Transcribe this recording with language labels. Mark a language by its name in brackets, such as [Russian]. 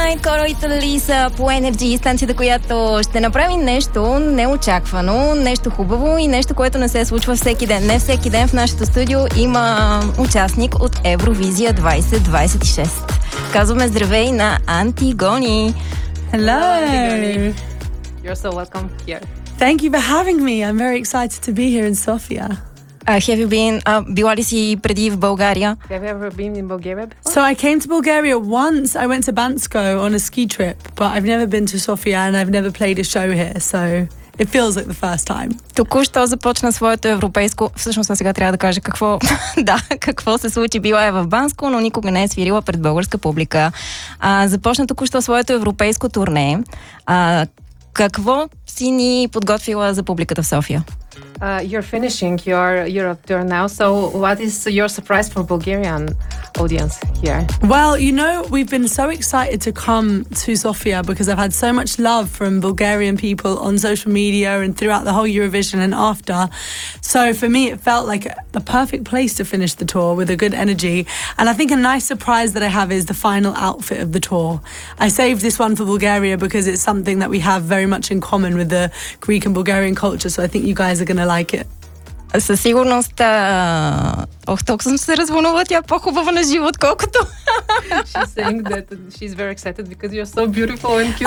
[Bulgarian] Night Coral Italy са по NFG, станцията, която ще направи нещо неочаквано, нещо хубаво и нещо, което не се случва всеки ден. Не всеки ден в нашето студио има участник от Евровизия 2026. Казваме здравей на Антигони. [English] Hello! You're so welcome here. Thank you for having me. I'm very excited to be here in Sofia. Have you been, [Bulgarian] била ли си преди в България? [English] Have you ever been in Bulgaria before? So I came to Bulgaria once. I went to Bansko on a ski trip, but I've never been to Sofia and I've never played a show here, so it feels like the first time. [Bulgarian] Току-що започна своето европейско... Всъщност, сега трябва да кажа какво... да, какво се случи. Била е в Банско, но никога не е свирила пред българска публика. Започна току-що своето европейско турне. Какво си ни подготвила за публиката в София? [English] You're finishing your Europe tour now, so what is your surprise for Bulgarian audience here? Well, you know, we've been so excited to come to Sofia because I've had so much love from Bulgarian people on social media and throughout the whole Eurovision and after. So for me, it felt like the perfect place to finish the tour with a good energy. And I think a nice surprise that I have is the final outfit of the tour. I saved this one for Bulgaria because it's something that we have very much in common with the Greek and Bulgarian culture, so I think you guys are going to like it. [Bulgarian] Със сигурност, ох, толкова съм се развълнувала, тя е по-хубава на живот, колкото. [English] She's saying that she's very excited because you're so beautiful and cute.